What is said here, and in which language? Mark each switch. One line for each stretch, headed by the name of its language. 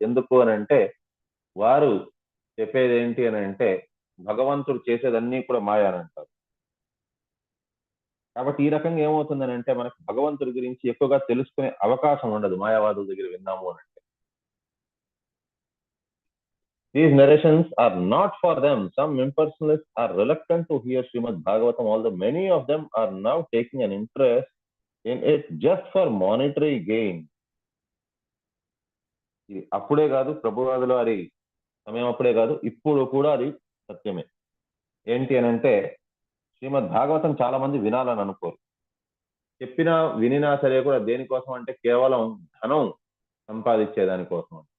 Telugu: ఎందుకు అని అంటే వారు చెప్పేది ఏంటి అని అంటే భగవంతుడు చేసేదన్నీ కూడా మాయ అని అంటారు. కాబట్టి ఈ రకంగా ఏమవుతుందని అంటే మనకు భగవంతుడి గురించి ఎక్కువగా తెలుసుకునే అవకాశం ఉండదు మాయావాదుల దగ్గర విన్నాము అని అంటే.
English: These narrations are not for them. Some impersonalists are reluctant to hear Srimad Bhagavatam, although many of them are now taking an interest in it just for monetary gain.
Telugu: అప్పుడే కాదు, ప్రభువాదులు వారి సమయం అప్పుడే కాదు, ఇప్పుడు కూడా అది సత్యమే. ఏంటి అని అంటే శ్రీమద్ భాగవతం చాలా మంది వినాలని అనుకోరు. చెప్పినా వినినా సరే కూడా దేనికోసం అంటే కేవలం ధనం సంపాదించేదానికోసం.